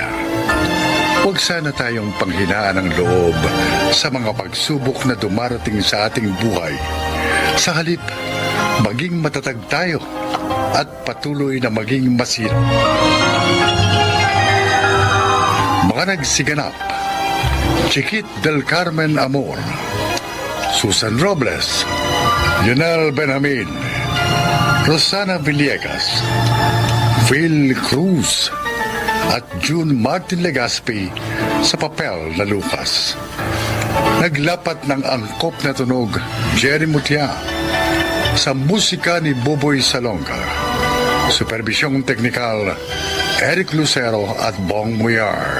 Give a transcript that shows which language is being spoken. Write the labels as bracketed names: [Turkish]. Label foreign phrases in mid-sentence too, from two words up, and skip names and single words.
[Filipino] Huwag sana tayong panghinaan ng loob sa mga pagsubok na dumarating sa ating buhay. Sa halip, maging matatag tayo at patuloy na maging masin. Mga nagsiganap: Chiquit del Carmen Amor, Susan Robles, Lionel Benjamin, Rosana Villegas, Phil Cruz at June Martin Legaspi sa papel na Lucas. Naglapat ng angkop na tunog Jerry Mutia sa musika ni Boboy Salonga. Supervisyong Teknikal, Eric Lucero at Bong Muyar.